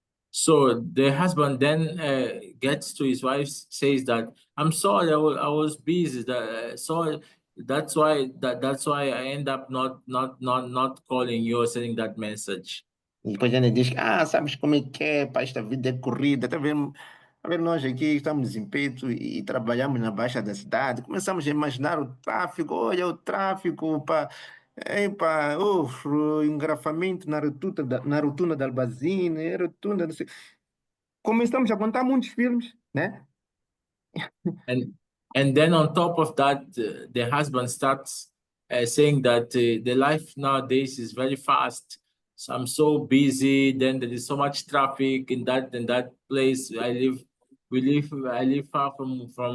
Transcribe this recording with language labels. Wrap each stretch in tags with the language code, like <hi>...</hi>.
<en>So the husband then gets to his wife, says that I'm sorry, I was busy. Sorry, that's why I end up not calling you or sending that message.</en> <pt>E depois ele diz, sabes como é que é, pá, esta vida é corrida, tá vendo nós aqui estamos em Peto e trabalhamos na Baixa da cidade, começamos a imaginar o tráfego, olha o tráfego, pá, o engarrafamento na rotunda da Albazine, rotunda, não sei. Começamos a contar muitos filmes, né?</pt> <en>And And then on top of that, the husband starts saying that the life nowadays is very fast. So I'm so busy. Then there is so much traffic in that place. I live far from.</en>